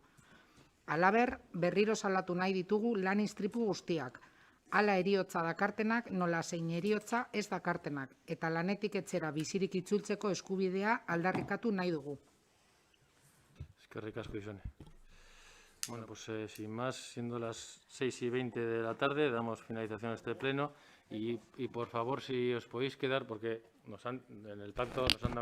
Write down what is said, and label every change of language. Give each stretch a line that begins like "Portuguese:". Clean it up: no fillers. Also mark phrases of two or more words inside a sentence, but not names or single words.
Basque: Halaber, berriro salatu nahi ditugu lan istripu guztiak, hala heriotza dakartenak nola zein heriotza ez dakartenak, eta lanetik etxera bizirik itzultzeko eskubidea aldarrikatu nahi dugu. Eskerrik asko, Isone.
Spanish: Bueno, pues sin más, siendo las 6:20 de la tarde, damos finalización a este pleno y por favor, si os podéis quedar, porque en el pacto nos han dado